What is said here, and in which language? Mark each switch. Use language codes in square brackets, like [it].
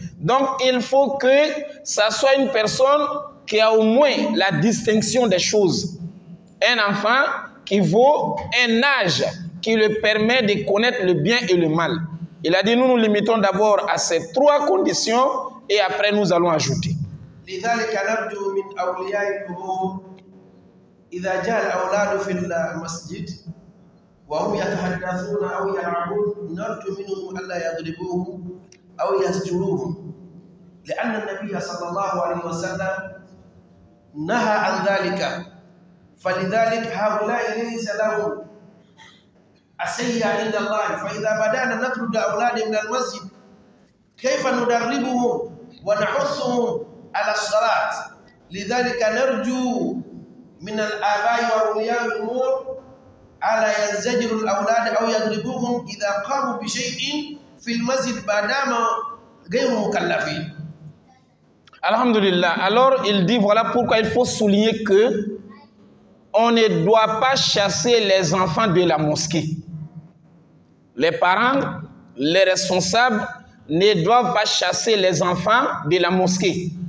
[fr] Donc il faut que ça soit une personne qui a au moins la distinction des choses. Un enfant qui vaut un âge qui lui permet de connaître le bien et le mal. Il a dit, nous nous limitons d'abord à ces 3 conditions et après nous allons ajouter. [ar] لذلك نرجو من أولياء الأمور إذا جاء الأولاد في المسجد وهم يتحدثون أو يلعبون نرجو منهم ألا يضربوهم أو يزجروهم لأن النبي صلى الله عليه وسلم نهى عن ذلك فلذلك هؤلاء ليس لهم السيئة عند الله فإذا بدأنا نطرد أولادنا من المسجد كيف ندربهم ونحثهم على الصلاة لذلك نرجو من الآباء وأولياء الأمور ألا ينزجروا الأولاد أو يضربوهم إذا قاموا بشيء في المسجد بعدما غير مكلفين. Alhamdulillah. [fr] Alors il dit voilà pourquoi il faut souligner que on ne doit pas chasser les enfants de la mosquée. Les parents, les responsables ne doivent pas chasser les enfants de la mosquée.